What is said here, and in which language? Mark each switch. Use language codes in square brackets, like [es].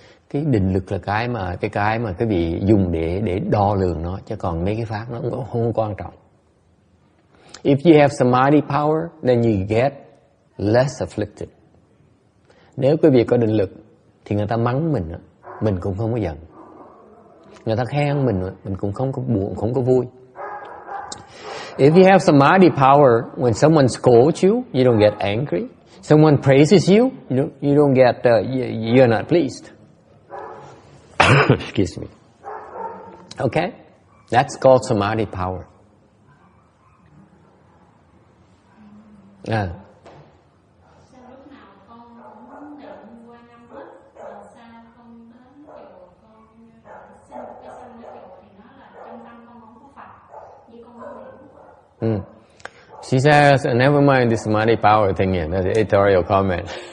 [vi] Cái định lực là cái mà cái vị dùng để đo lường nó, chứ còn mấy cái pháp nó cũng không quan trọng. [en] If you have samadhi power, then you get less afflicted. [vi] Nếu quý vị có định lực thì người ta mắng mình cũng không có giận. Người ta khen mình cũng không có buồn, không có vui. [en] If you have samadhi power, when someone scolds you, you don't get angry. Someone praises you, you don't get, you're not pleased. Excuse me. Okay? That's called samadhi power. [vi] Sao lúc nào con cũng định qua năm hết, mà sao không đến chùa con xin cái sanh ở chùa thì nó là trong tâm con không có Phật, như con không hiểu. [en] She says, never mind this samadhi power thing here. That's an editorial comment.